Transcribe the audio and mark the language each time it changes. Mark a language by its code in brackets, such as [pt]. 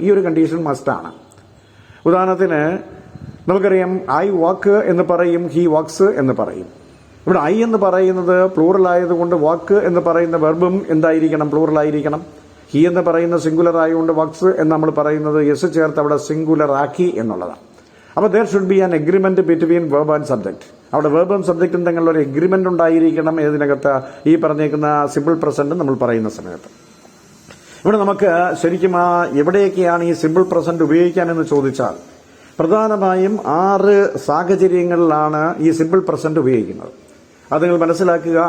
[ml] ഈ ഒരു condition must ആണ്. ഉദാഹരണത്തിന് നമുക്കറിയാം, ഐ വാക്ക് എന്ന് പറയും, ഹി വാക്സ് എന്ന് പറയും. ഇവിടെ ഐ എന്ന് പറയുന്നത് പ്ലൂറൽ ആയതുകൊണ്ട് വാക്ക് എന്ന് പറയുന്ന വെർബും എന്തായിരിക്കണം, പ്ലൂറൽ ആയിരിക്കണം. ഹി എന്ന് പറയുന്ന സിംഗുലർ ആയതുകൊണ്ട് വാക്സ് എന്ന് നമ്മൾ പറയുന്നത് എസ് ചേർത്ത് അവിടെ സിംഗുലർ ആക്കി എന്നുള്ളതാണ്. അപ്പൊ [en] there should be an agreement between verb and subject. [ml] അവിടെ വെർബും സബ്ജക്റ്റും തമ്മിലുള്ള ഒരു എഗ്രിമെന്റ് ഉണ്ടായിരിക്കണം. ഇതിനകത്ത് ഈ പറഞ്ഞേക്കുന്ന സിമ്പിൾ പ്രസന്റ് നമ്മൾ പറയുന്ന സമയത്ത് ഇവിടെ നമുക്ക് ശരിക്കും എവിടെയൊക്കെയാണ് ഈ സിമ്പിൾ പ്രസന്റ് ഉപയോഗിക്കാനെന്ന് ചോദിച്ചാൽ, പ്രധാനമായും 6 സാഹചര്യങ്ങളിലാണ് ഈ സിമ്പിൾ പ്രസന്റ് ഉപയോഗിക്കുന്നത്. അത് നിങ്ങൾ മനസ്സിലാക്കുക.